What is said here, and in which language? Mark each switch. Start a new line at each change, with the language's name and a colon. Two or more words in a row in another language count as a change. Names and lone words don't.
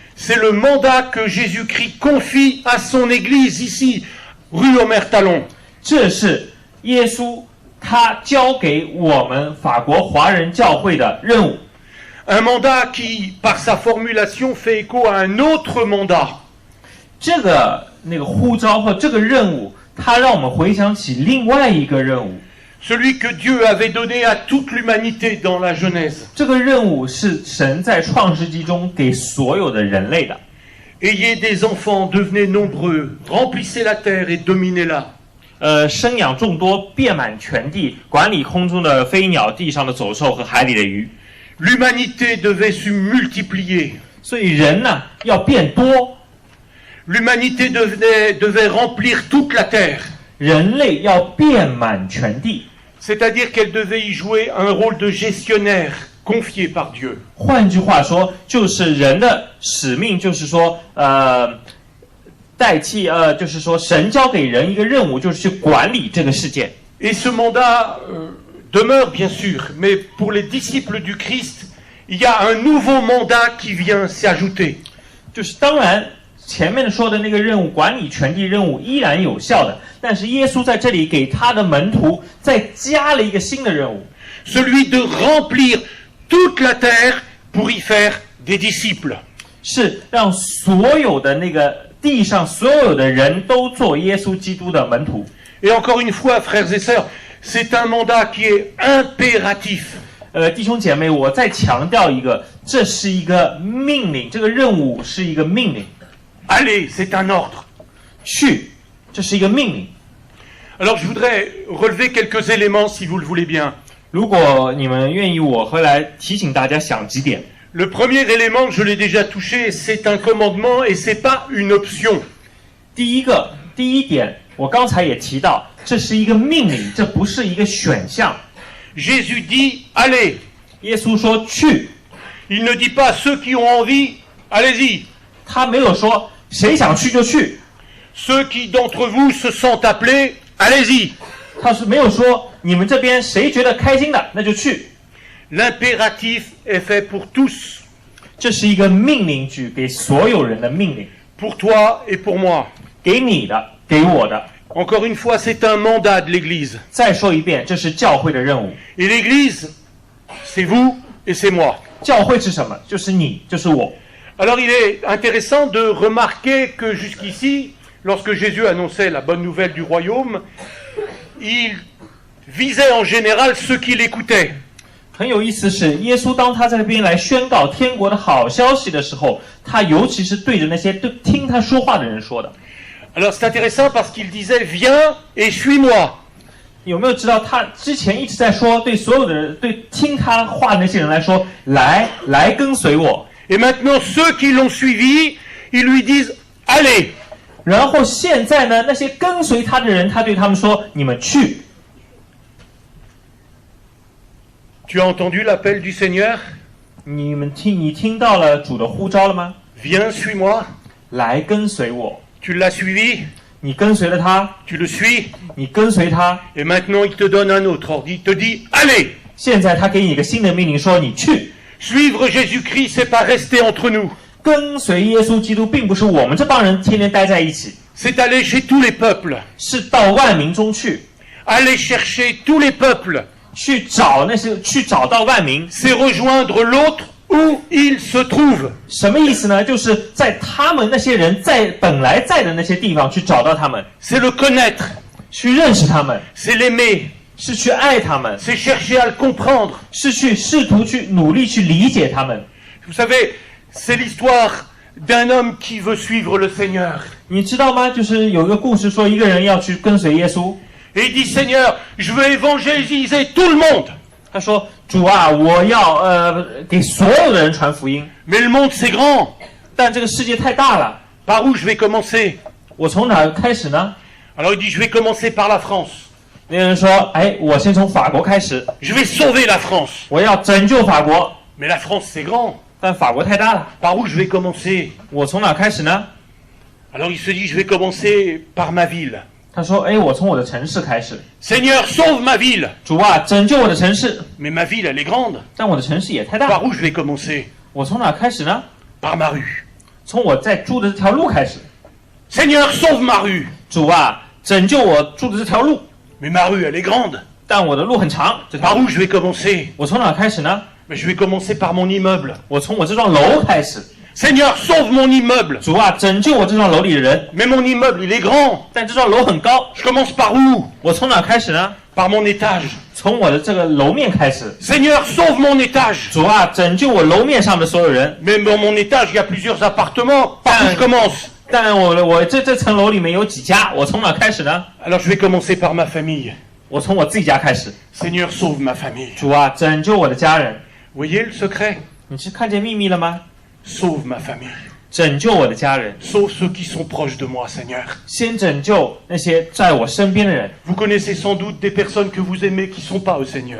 French: C'est le mandat que Jésus-Christ confie à son Église ici, rue Omer-Talon.
Chinese: 这是耶稣他交给我们法国华人教会的任务。
French: Un mandat qui, par sa formulation, fait écho à un autre mandat.
Chinese: 这个呼召或这个任务， 它让我们回想起另外一个任务。
French: Celui que Dieu avait donné à toute l'humanité dans la Genèse.
Chinese: 这个任务是神在创世纪中给所有的人类的。
French: Ayez des enfants, devenez nombreux, remplissez la terre et dominez-la.
Chinese: 生养众多，遍满全地，管理空中的飞鸟、地上的走兽和海里的鱼。
French: L'humanité devait se multiplier.
Chinese: 所以人呢要变多。
French: L'humanité devait remplir toute la terre.
Chinese: 人类要遍满全地。
French: C'est-à-dire qu'elle devait y jouer un rôle de gestionnaire confié par Dieu.
Chinese: 换句话说，就是人的使命，就是说，代替就是说，神交给人一个任务，就是去管理这个世界。
French: Et ce mandat demeure bien sûr, mais pour les disciples du Christ, il y a un nouveau mandat qui vient s'y ajouter.
Chinese: 就是当然，前面说的那个任务，管理全地任务依然有效的，但是耶稣在这里给他的门徒再加了一个新的任务，
French: Celui de remplir toute la terre pour y faire des disciples.
Chinese: 是让所有的那个地上所有的人都做耶稣基督的门徒。
French: Et encore une fois, frères et sœurs, c'est un mandat qui est impératif.
Chinese: 弟兄姐妹，我再强调一个，这是一个命令，这个任务是一个命令。
French: Allez, c'est un ordre.
Chinese: 去，这是一个命令。
French: Alors je voudrais relever quelques éléments si vous le voulez bien.
Chinese: 如果你们愿意，我会来提醒大家想几点。
French: Le premier élément, je l'ai déjà touché, c'est un commandement et c'est pas une option.
Chinese: 第一点，我刚才也提到，这是一个命令，这不是一个选项。
French: Jésus dit, allez.
Chinese: 耶稣说去，
French: Il ne dit pas ceux qui ont envie, allez-y.
Chinese: 他没有说谁想去就去，
French: Ceux qui d'entre vous se sentent appelés, allez-y.
Chinese: 他是没有说你们这边谁觉得开心的那就去。
French: L'impératif est fait pour tous,
Chinese: 这是一个命令句，给所有人的命令，
French: pour toi et pour moi.
Chinese: 给你的，给我的。
French: Encore une fois, c'est un mandat de l'Église.
Chinese: 再说一遍，这是教会的任务。
French: Et l'Église, c'est vous et c'est moi.
Chinese: 教会是什么？就是你，就是我。
French: Alors il est intéressant de remarquer que jusqu'ici, lorsque Jésus annonçait la bonne nouvelle du royaume, il visait en général ceux qui l'écoutaient.
Chinese: 很有意思是，耶稣当他在这边来宣告天国的好消息的时候，他尤其是对着那些听他说话的人说的。
French: Alors c'est intéressant parce qu'il disait « Viens et suis-moi ».
Chinese: 有没有知道他之前一直在说，对所有的人，对听他话的那些人来说，来跟随我。
French: Et maintenant, ceux qui l'ont suivi, ils lui disent « Allez ».
Chinese: 然后现在呢，那些跟随他的人，他对他们说：“你们去。”
French: Tu as entendu l'appel du Seigneur?
Chinese: 你听到了主的呼召了吗？
French: Viens, suis-moi.
Chinese: 来跟随我。
French: Tu l'as suivi,
Chinese: 你跟随了他，
French: tu le suis,
Chinese: 你跟随他。
French: et maintenant il te donne un autre ordre. Il te dit « Allez ».
Chinese: 现在他给你一个新的命令，说你去。
French: Suivre Jésus-Christ, c'est pas rester entre nous.
Chinese: 跟随耶稣基督，并不是我们这帮人天天待在一起，
French: C'est aller chez tous les peuples.
Chinese: 是到万民中去，
French: Aller chercher tous les peuples.
Chinese: 去找到万民。
French: C'est rejoindre l'autre où il se trouve.
Chinese: 什么意思呢？就是在他们那些人本来在的那些地方去找到他们，
French: C'est le connaître.
Chinese: 去认识他们，
French: C'est l'aimer.
Chinese: 是去爱他们，
French: C'est chercher à le comprendre.
Chinese: 是去试图去努力去理解他们。
French: Vous savez, c'est l'histoire d'un homme qui veut suivre le Seigneur.
Chinese: 你知道吗？就是有一个故事说，一个人要去跟随耶稣，
French: Et il dit, Seigneur, je veux évangéliser tout le monde.
Chinese: 他说：“主啊，我要给所有的人传福音，
French: Mais le monde, c'est grand.
Chinese: 但这个世界太大了，
French: Par où je vais commencer?
Chinese: 我从哪儿开始呢？”
French: Alors il dit, je vais commencer par la France.
Chinese: 那个人说：“哎，我先从法国开始，
French: Je vais sauver la France.
Chinese: 我要拯救法国，
French: Mais la France, c'est grand.
Chinese: 但法国太大了，
French: Par où je vais commencer?
Chinese: 我从哪儿开始呢？”
French: Alors il se dit, je vais commencer par ma ville.
Chinese: 他说：“哎，我从我的城市开始，
French: Seigneur, sauve ma ville.
Chinese: 主啊，拯救我的城市，
French: Mais ma ville, elle est grande.
Chinese: 但我的城市也太大，
French: Par où je vais commencer?
Chinese: 我从哪儿开始呢？
French: Par ma rue.
Chinese: 从我在住的这条路开始。
French: Seigneur, sauve ma rue.
Chinese: 主啊，拯救我住的这条路，
French: Mais ma rue, elle est grande.
Chinese: 但我的路很长，这条
French: Par
Chinese: 路
French: où je vais commencer?
Chinese: 我从哪儿开始呢？
French: Mais je vais commencer par mon immeuble.
Chinese: 我从我这幢楼开始。
French: Seigneur, sauve mon immeuble.
Chinese: 主啊，拯救我这幢楼里的人。
French: Mais mon immeuble, il est grand.
Chinese: 但这幢楼很高，
French: Je commence par où?
Chinese: 我从哪开始呢？
French: Par mon étage.
Chinese: 从我的这个楼面开始。
French: Seigneur, sauve mon étage.
Chinese: 主啊，拯救我楼面上的所有人。
French: Mais dans mon étage, il y a plusieurs appartements. Par où je commence?
Chinese: 但我这层楼里面有几家，我从哪开始呢？
French: Alors je vais commencer par ma famille.
Chinese: 我从我自己家开始。
French: Seigneur, sauve ma famille.
Chinese: 主啊，拯救我的家人。
French: Voyez le secret?
Chinese: 你是看见秘密了吗？
French: Sauve ma famille.
Chinese: 拯救我的家人，
French: Sauve ceux qui sont proches de moi, Seigneur.
Chinese: 先拯救那些在我身边的人。
French: Vous connaissez sans doute des personnes que vous aimez qui ne sont pas au Seigneur.